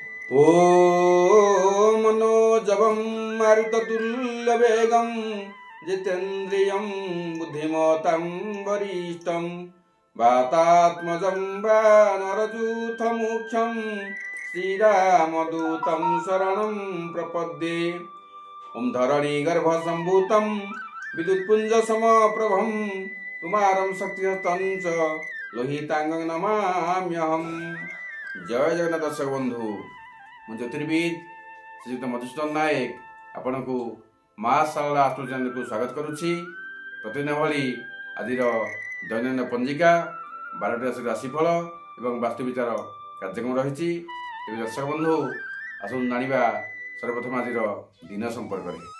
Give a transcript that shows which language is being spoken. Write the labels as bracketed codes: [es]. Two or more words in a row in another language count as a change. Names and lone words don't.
[sa] ॐ मनोजवं मारुततुल्यवेगं जितेन्द्रियं बुद्धिमतां वरिष्ठं वातात्मजं वानरयूथमुख्यं श्रीरामदूतं शरणं प्रपद्ये। ॐ धरणीगर्भसम्भूतं विद्युत्पुञ्जसमप्रभं कुमारं शक्तिहस्तं च लोहितांगं नमाम्यहम्। [or] ଜୟ ଜଗନ୍ନାଥ ଦର୍ଶକ ବନ୍ଧୁ, ମୁଁ ଜ୍ୟୋତିର୍ବିଦ ଶ୍ରୀଯୁକ୍ତ ମଧୁସୂଦନ ନାୟକ ଆପଣଙ୍କୁ ମା ଶାରଳା ଆଷ୍ଟ୍ରୋ ଚ୍ୟାନେଲକୁ ସ୍ୱାଗତ କରୁଛି। ପ୍ରତିଦିନ ଭଳି ଆଜିର ଦୈନନ୍ଦିନ ପଞ୍ଜିକା 12ଟି ରାଶିର ରାଶିଫଳ ଏବଂ ବାସ୍ତୁବିଚାର କାର୍ଯ୍ୟକ୍ରମ ରହିଛି। ତେବେ ଦର୍ଶକ ବନ୍ଧୁ, ଆସନ୍ତୁ ଜାଣିବା ସର୍ବପ୍ରଥମେ ଆଜିର ଦିନ ସମ୍ପର୍କରେ।